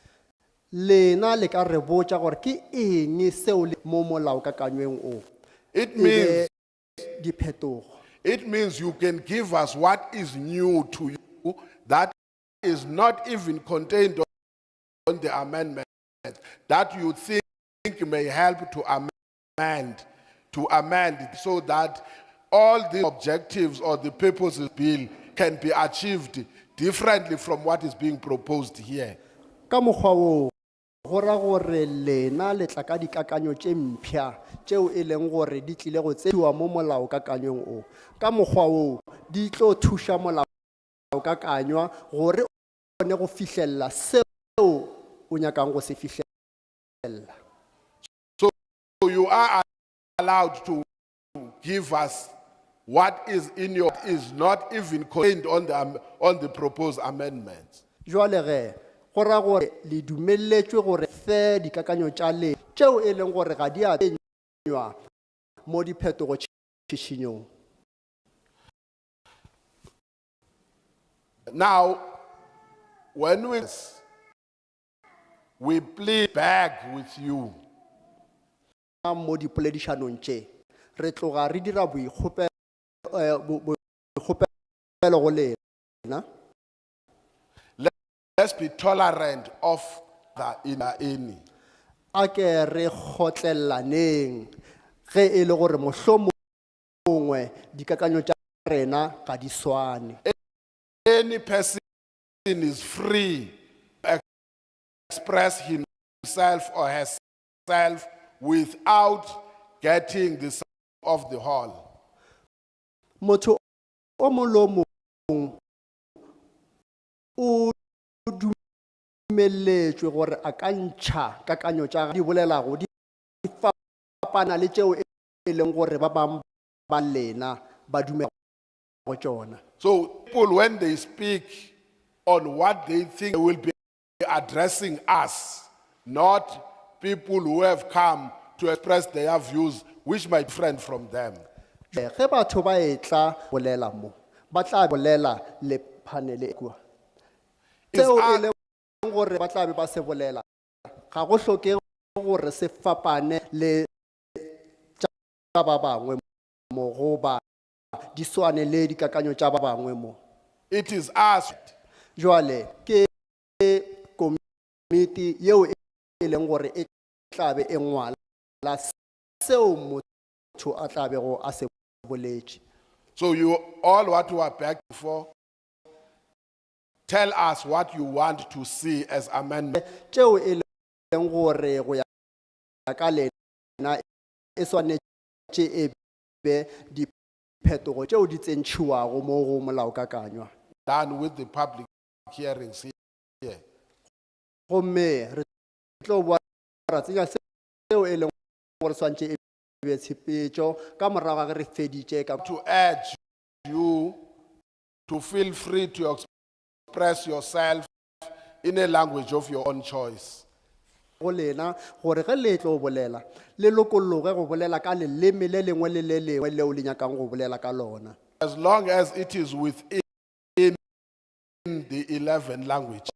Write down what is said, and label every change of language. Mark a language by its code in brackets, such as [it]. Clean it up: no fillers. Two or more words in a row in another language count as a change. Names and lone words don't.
[nso] Lena le ka re botša gore ke eng seo le mo molaokakanyweng o [en] It e means [nso] be diphetogo. [en] It means you can give us what is new to you that is not even contained on the amendment, that you think may help to amend so that all the objectives or the purposes of the bill can be achieved differently from what is being proposed here. [nso] Ka mokgwa wo go ra gore lena le tla ka dikakanyo tše mpšha tšeo e leng gore di tlile go tseiwa mo molaokakanyong o. Ka mokgwa wo di tlo thuša molaokakanywa gore o kgone go fihlelela seo o nyakang go se fihlelela. [en] So you are allowed to give us what is in your is not even contained on the proposed amendments. [nso] Jwale ge go ra gore le dumeletšwe gore fe dikakanyo tša le tšeo e leng gore ga di a tsenywa mo diphetogo tšhišinyong. [en] Now, when we plead back with you, [nso] Mo dipoledišanong tše re tloga re dira boikgopelo go lena. [en] let's be tolerant of the in. [nso] A ke re kgotlellaneng ge e le gore mohlomongwe dikakanyo tša rena ga di swane. [en] Any person is free to express himself or herself without getting the support of the hall. [nso] Motho o mong le o mong o dumeletšwe gore a ka ntšha kakanyo tša di bolelago di fapana le tšeo e leng gore ba bang ba lena ba dumela go tšona. [en] So people, when they speak on what they think, they will be addressing us, not people who have come to express their views, which might be different from them. [nso] Ge batho ba etla bolela mo ba tla bolela le panele kwa tseo e leng gore ba tla be ba se bolela ga go hloke gore se fapane le tša ba bangwe mo goba di swane le dikakanyo tša ba bangwe mo. [en] It is us. [nso] Jwale ke komiti yeo e leng gore e tla be e ngwala seo motho a tla bego a se boletše. [en] So you all what you are begging for, tell us what you want to see as amendment. [nso] Tšeo e leng gore go ya ka lena e swanetše e be diphetogo tšeo di tsentšhiwago mo go molaokakanywa. [en] Done with the public hearings here. [nso] Gomme re tlo bua ra tsenya seo e leng gore swantše e be tshepetšo ka morago ga re feditše ka [en] To urge you to feel free to express yourself in a language of your own choice. [nso] go lena gore ge le tlo bolela le lokologe go bolela ka leleme le lengwe le le lengwe leo le nyakang go bolela ka lona. [en] As long as it is within the 11 languages.